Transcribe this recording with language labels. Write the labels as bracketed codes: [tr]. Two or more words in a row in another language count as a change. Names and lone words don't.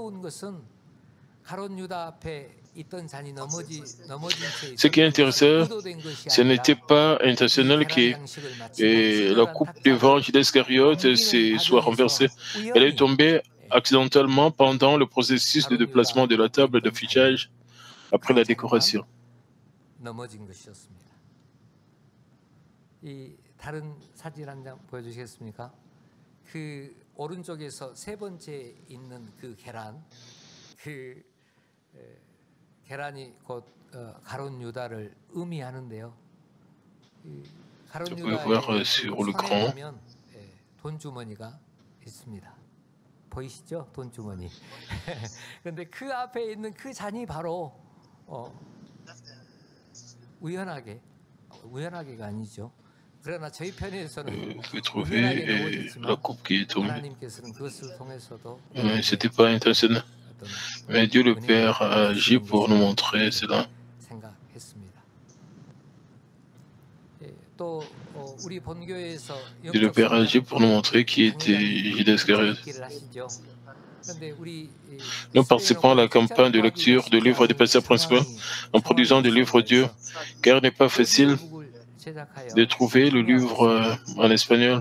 [fr] Ce qui est intéressant, ce n'était pas intentionnel que la coupe devant Judas Iscariote soit renversée. Elle est tombée accidentellement pendant le processus de déplacement de la table d'affichage après la décoration. [ko] 계란이 곧 가룟 유다를 의미하는데요. 가룟 유다의 손에 보면 돈 주머니가 있습니다. 보이시죠? 돈 주머니. 그런데 그 앞에 있는 그 잔이 바로 우연하게가 아니죠. 그러나 저희 편에서는 우연하게 넣어졌지만 하나님께서는 그것을 통해서도 [fr] c'était pas intentionnel. Mais Dieu le Père a agi pour nous montrer cela. Dieu le Père a agi pour nous montrer qui était Judas Iscariote. Nous participons à la campagne de lecture du livre des pasteurs principaux en produisant des livres Dieu, car il n'est pas facile de trouver le livre en espagnol.